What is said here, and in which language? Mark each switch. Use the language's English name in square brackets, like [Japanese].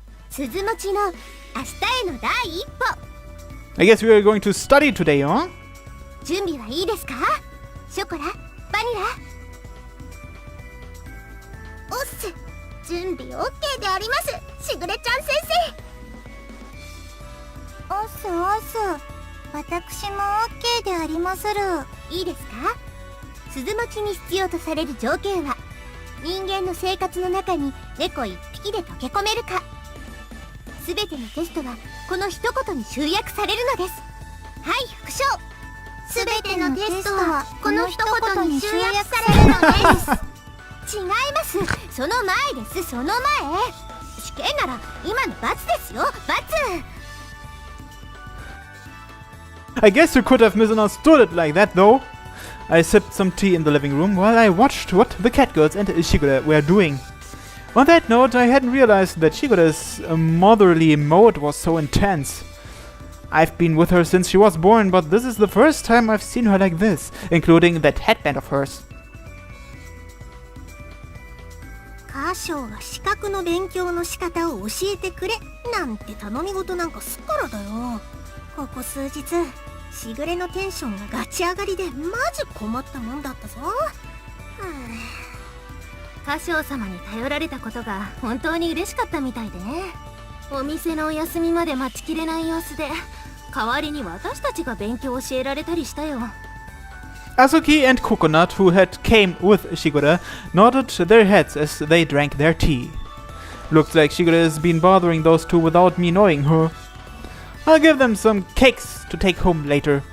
[Japanese] 鈴餅の明日への第一歩。 [English] I guess we are going to study today, huh? [Japanese] 準備はいいですか？ショコラ、バニラ。おっす、準備 OK であります、しぐれちゃん先生。おっすおっす、私も OK でありまする。いいですか？鈴餅に必要とされる条件は、人間の生活の中に猫一匹で溶け込めるか。すべてのテストはこの一言に集約されるのです。はい、副将。すべてのテストはこの一言に集約されるのです。違います、その前です、その前。試験なら今の罰ですよ、罰。 [English] I guess you could have misunderstood it like that, though. I sipped some tea in the living room while I watched what the cat girls and Shigure were doing. On that note, I hadn't realized that Shigure's motherly mode was so intense. I've been with her since she was born, but this is the first time I've seen her like this, including that headband of hers. [Japanese] カーショーが資格の勉強の仕方を教えてくれなんて頼み事なんかすっからだよ。ここ数日しぐれのテンションがガチ上がりでマジ困ったもんだったぞ。カショー様に頼られたことが本当に嬉しかったみたいでね。お店のお休みまで待ちきれない様子で、代わりに私たちが勉強を教えられたりしたよ。 [English] Azuki and Coconut, who had came with Shigure, nodded their heads as they drank their tea. Looks like Shigure has been bothering those two without me knowing her. I'll give them some cakes to take home later.